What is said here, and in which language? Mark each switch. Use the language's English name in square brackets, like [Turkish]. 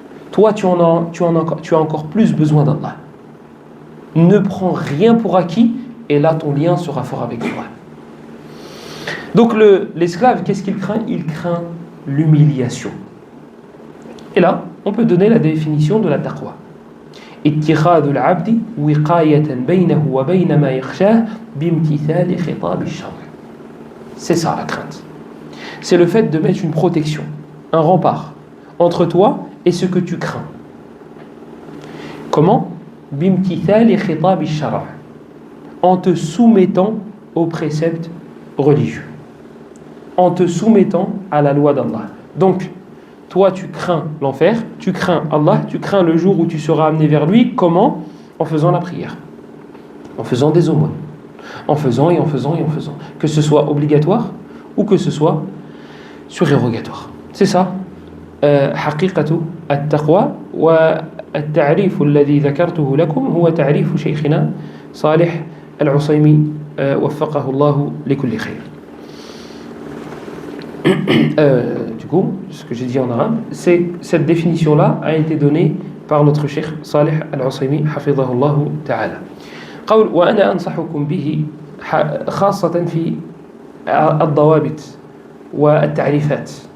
[French] Toi, tu as encore plus besoin d'Allah. Ne prends rien pour acquis et là, ton lien sera fort avec toi. Donc, l'esclave, qu'est-ce qu'il craint? Il craint l'humiliation. Et là, on peut donner la définition de la taqwa. [Arabic] اتخاذ العبد وقاية بينه وبين ما يخشاه بامتثال خطاب الشرع. [French] C'est ça la crainte. C'est le fait de mettre une protection, un rempart entre toi et ce que tu crains. Comment? [Arabic] بامتثال خطاب الشرع. [French] en te soumettant aux préceptes religieux, en te soumettant à la loi d'Allah. Donc, toi, tu crains l'enfer, tu crains Allah, tu crains le jour où tu seras amené vers lui. Comment? En faisant la prière, en faisant des aumônes, en faisant et en faisant et en faisant. Que ce soit obligatoire ou que ce soit surérogatoire. C'est ça. [Arabic] حقيقة التقوى والتعريف الذي ذكرته لكم هو تعريف شيخنا صالح العصيمي وفقه الله لكل خير. [French] Du coup, ce que j'ai dit en arabe, c'est cette définition-là a été donnée par notre cheikh Salih al-Usaymi [Arabic] حفظه الله تعالى. قول وأنا أنصحكم به خاصة في الضوابط والتعريفات.